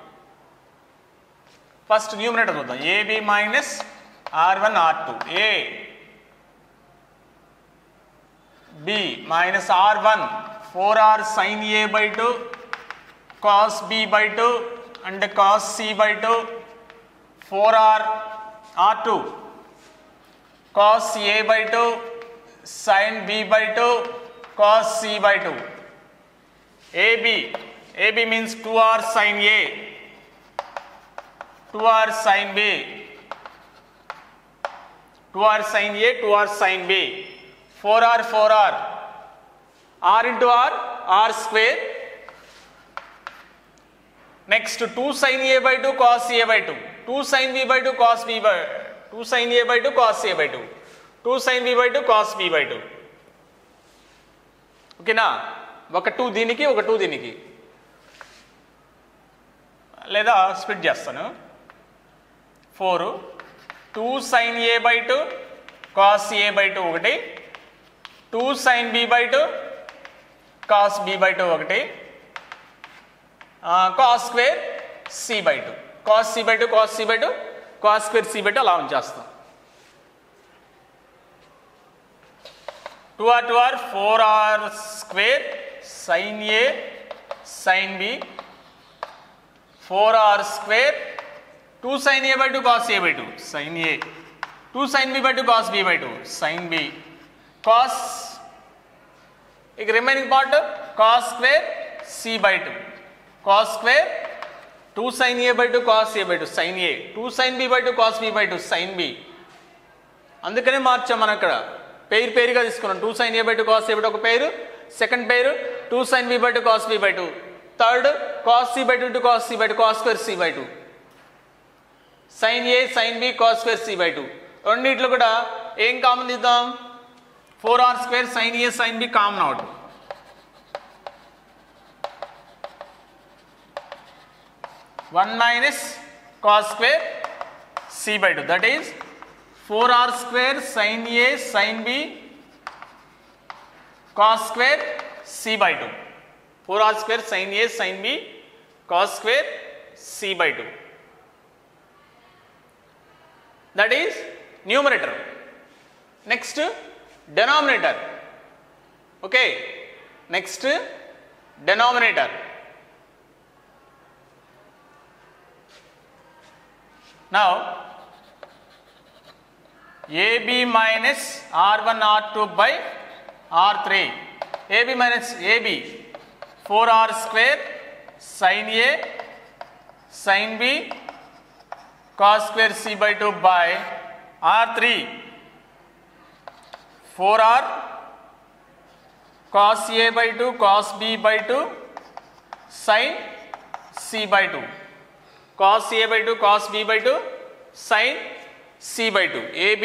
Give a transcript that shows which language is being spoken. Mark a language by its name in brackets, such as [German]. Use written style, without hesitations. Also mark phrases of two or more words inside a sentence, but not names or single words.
[English] first numerator చూద్దాం, ab minus r1 r2, a b minus r1 4r sin a by 2 cos b by 2 and cos c by 2 4r r2 cos a by 2 sin b by 2 cos c by 2 ab means 2r sin a 2r sin b 2r sin a 2r sin b 4r r into r square. Next 2 sin a by 2 cos a by 2 2 sin b by 2 cos b by 2 sin a by 2 cos a by 2 2 sin b by 2 cos b by 2 ఓకేనా. [Telugu] ఒక 2 దీనికి ఒక 2 దీనికి లేదా స్ప్లిట్ చేస్తాను. [English] 4 2 sin a by 2 cos a by 2 ఒకటి 2 sin b by 2 cos b by 2 ఒకటి cos square c by 2 cos c by 2 cos c by 2 cos square c by 2 [Telugu] అలా ఉంచేస్తాం. [English] 2r 4r square sin a sin b 4r square 2 sin a by 2 cos a by 2 sin a 2 sin b by 2 cos b by 2 sin b cos ఇక remaining part cos square c by 2 cos square 2 sin a by 2 cos a by 2 sin a 2 sin b by 2 cos b by 2 sin b. [Telugu] అందుకనే మార్చాం మనం ఇక్కడ పేరుగా తీసుకున్నాం. [English] 2 sin a by 2 cos a by 2 [Telugu] ఒక పేరు, సెకండ్ పేరు [English] 2 sin b by 2 cos b by 2, థర్డ్ cos c by 2 to cos c by 2 cos square c by 2 sin a sin b cos square c by 2. [Telugu] రెండిట్లో కూడా ఏం కామన్ తీద్దాం, 4r square sin a sin b [English] common out. One minus cos square c by 2 that is 4r square sin a sin b cos square c by 2 4r square sin a sin b cos square c by 2 that is numerator. Next denominator. Okay, next denominator. Now ab minus r1 r2 by r3 ab minus ab 4r square sin a sin b cos square c by 2 by r3 4r cos a by 2 cos b by 2 sin c by 2 cos a by 2 cos b by 2 sin c by 2 ab.